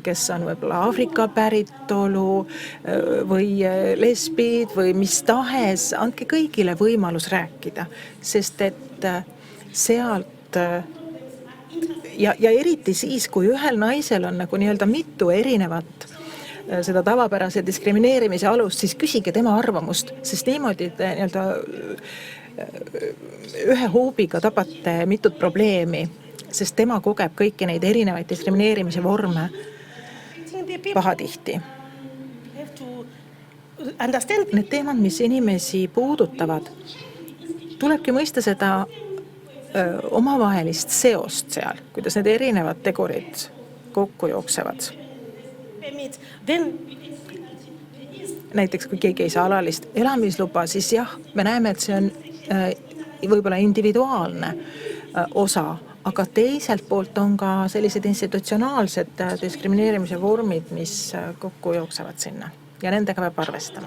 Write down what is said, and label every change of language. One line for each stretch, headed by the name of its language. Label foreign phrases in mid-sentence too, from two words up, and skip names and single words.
Estonian: kes on võib-olla Aafrika päritolu või lesbid või mis tahes, andke kõigile võimalus rääkida, sest et sealt ja eriti siis, kui ühel naisel on nagu nii-öelda mitu erinevat seda tavapärase diskrimineerimise alust, siis küsige tema arvamust, sest niimoodi nii-öelda ühe hoobiga tabate mitut probleemi, sest tema kogeb kõiki neid erinevaid diskrimineerimise vorme pahatihti.
English: have to understand
Estonian: Need teemad, mis inimesi puudutavad, tulebki mõista seda omavahelist seost seal, kuidas need erinevad tegurid kokku jooksevad.
English: it, then
Estonian: näiteks kui keegi ei saa alalist elamisluba, siis jah, me näeme, et see on võib-olla individuaalne osa, aga teiselt poolt on ka sellised institutsionaalsed diskrimineerimise vormid, mis kokku jooksevad sinna ja nendega peab arvestama.